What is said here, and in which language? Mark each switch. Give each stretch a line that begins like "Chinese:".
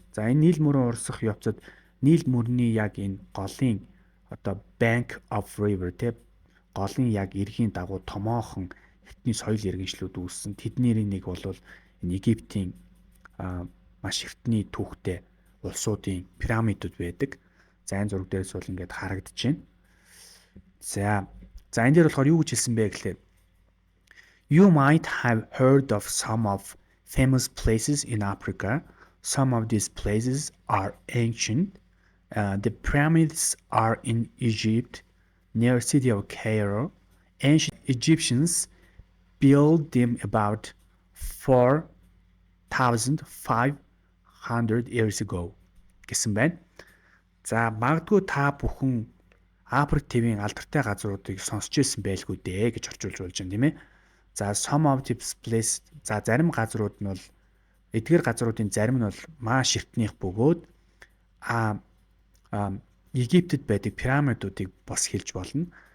Mongolian: За энэ Нийл мөрөн урсах явцад Нийл мөрний яг энэ голын одоо
English: bank of river
Mongolian: тэ голын яг эргийн дагуу томоохон эртний соёл иргэншлүүд үүссэн. Тэдний нэг бол энэ Египтийн маш эртний түүхтэй улсуудын пирамидууд байдаг. За энэ зураг дээрээс бол ингээд харагдаж байна. За энэ дээр болохоор юу гэж хэлсэн бэ гэхлээр
English: You might have heard of some of famous places in Africa. Some of these places are ancient. The pyramids are in Egypt, near city of Cairo. Ancient Egyptians built them about 4,500 years ago
Mongolian: гэсэн байна. За магадгүй та бүхэн Африк твийн алдартай газруудыг сонсч ирсэн байлгүй дээ гэж орчуулж болж байна тийм ээ. За
English: some of these places
Mongolian: за зарим газрууд нь бол эдгээр газруудын зарим нь бол маш эртнийх бөгөөд Египтэд байдаг пирамидуудыг бас хэлж болно.